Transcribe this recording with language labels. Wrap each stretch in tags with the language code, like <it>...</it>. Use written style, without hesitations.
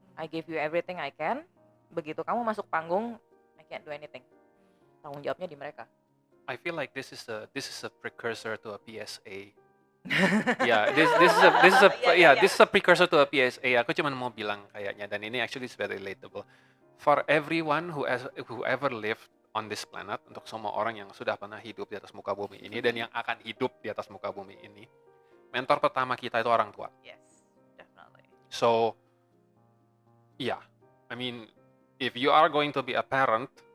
<en>I gave you everything I can.</en> <id>Begitu kamu masuk panggung,</id> <en>I can't do anything.</en> <id>Tanggung jawabnya di mereka.</id> <en>I feel like this is a precursor to a PSA. This is a precursor to a PSA.</en> <id>Aku cuma mau bilang kayaknya, dan ini</id> <en>actually is very relatable for everyone who ever lived on this planet,</en> <id>untuk semua orang yang sudah pernah hidup di atas muka bumi ini dan yang akan hidup di atas muka bumi ini. Mentor pertama kita itu orang tua.</id> <en>Yes, definitely. So, yeah, I mean, if you are going to be a parent,</en>